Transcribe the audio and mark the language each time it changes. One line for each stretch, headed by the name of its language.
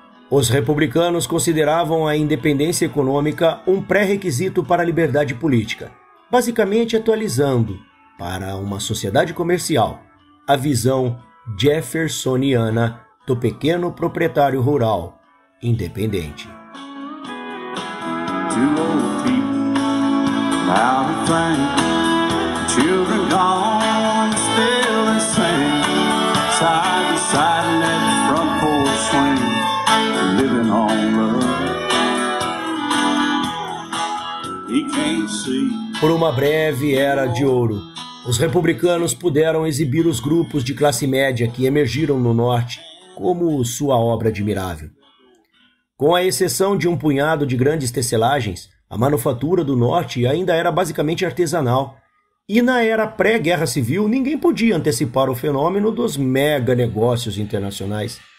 Portuguese: Os republicanos consideravam a independência econômica um pré-requisito para a liberdade política, basicamente atualizando, para uma sociedade comercial, a visão jeffersoniana do pequeno proprietário rural independente.
English: Two old people, now we think, children gone, still the same, side to side in that front porch swing, living on love. He can't see.
Portuguese: Por uma breve era de ouro, os republicanos puderam exibir os grupos de classe média que emergiram no norte como sua obra admirável. Com a exceção de um punhado de grandes tecelagens, a manufatura do norte ainda era basicamente artesanal, e na era pré-guerra civil ninguém podia antecipar o fenômeno dos mega negócios internacionais.